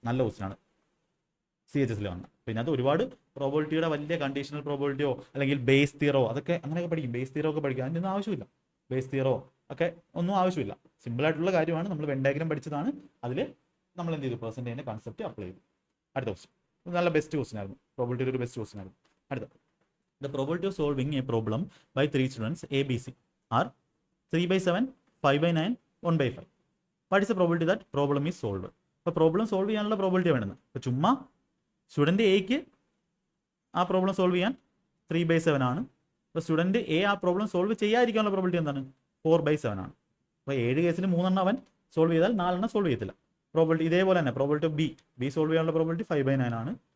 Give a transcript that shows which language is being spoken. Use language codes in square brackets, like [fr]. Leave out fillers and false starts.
[ml] നല്ല ക്വസ്റ്റ്യനാണ്, CHS വന്ന. പിന്നെ അത് ഒരുപാട് പ്രോബിലിറ്റിയുടെ വലിയ കണ്ടീഷണൽ പ്രോബിലിറ്റിയോ അല്ലെങ്കിൽ ബേസ് തിയറോ അതൊക്കെ അങ്ങനെയൊക്കെ പഠിക്കും. ബേസ് തിയറോ ഒക്കെ പഠിക്കുക, അതിൻ്റെ ഒന്നും ആവശ്യമില്ല. ബേസ് തിയറോ ഒക്കെ ഒന്നും ആവശ്യമില്ല. സിമ്പിളായിട്ടുള്ള കാര്യമാണ്. നമ്മൾ വെൻ ഡയഗ്രം പഠിച്ചതാണ്. അതിൽ നമ്മൾ എന്ത് ചെയ്തു? പെർസെൻറ്റേജിൻ്റെ കൺസെപ്റ്റ് അപ്ലൈ ചെയ്തു. അടുത്ത ക്വസ്റ്റ്യൻ നല്ല ബെസ്റ്റ് ക്വസ്റ്റ്യൻ ആയിരുന്നു, പ്രോബിലിറ്റിയുടെ ഒരു ബെസ്റ്റ് ക്വസ്റ്റ്യൻ ആയിരുന്നു. അടുത്ത, [en] the probability of solving a problem by 3 students ABC are 3/7, 5/9, 1/5. What is the probability that problem is solved? [ml] അപ്പോൾ പ്രോബ്ലം സോൾവ് ചെയ്യാനുള്ള പ്രോബിലിറ്റി വേണമെന്ന്. അപ്പോൾ ചുമ്മാ സ്റ്റുഡൻറ്റ് എക്ക് ആ പ്രോബ്ലം സോൾവ് ചെയ്യാൻ 3/7 ആണ്. അപ്പോൾ സ്റ്റുഡൻറ്റ് എ ആ പ്രോബ്ലം സോൾവ് ചെയ്യാതിരിക്കാനുള്ള പ്രോബിലിറ്റി എന്താണ്? 4/7 ആണ്. അപ്പോൾ 7 കേസിൽ 3 അവൻ സോൾവ് ചെയ്താൽ 4 സോൾവ് ചെയ്യത്തില്ല. പ്രോബിലിറ്റി ഇതേപോലെ തന്നെ പ്രോബിലിറ്റി ബി സോൾവ് ചെയ്യാനുള്ള പ്രോബിലിറ്റി 5/9 ആണ്.